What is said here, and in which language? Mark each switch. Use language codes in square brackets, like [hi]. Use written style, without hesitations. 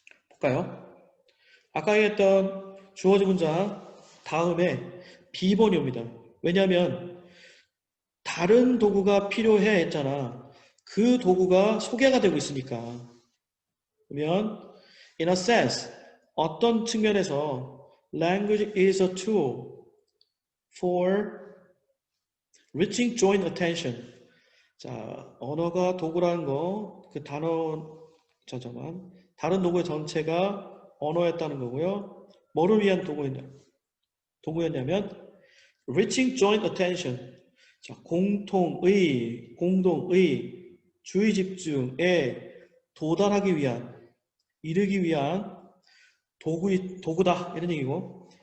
[ko] 볼까요? 아까 얘기했던 주어진 문장 다음에 B번이 옵니다. 왜냐하면 다른 도구가 필요해 했잖아. 그 도구가 소개가 되고 있으니까. [en] 그러면 in a sense [ko] 어떤 측면에서 [en] language is a tool for reaching joint attention. [ko] 자, 언어가 도구라는 거, 그 단어, 다른 도구의 전체가 언어였다는 거고요. 뭐를 위한 도구였냐면 [en] reaching joint attention. [ko] 자, 공동의 주의 집중에 도달하기 위한, 이르기 위한 도구다 이런 얘기고.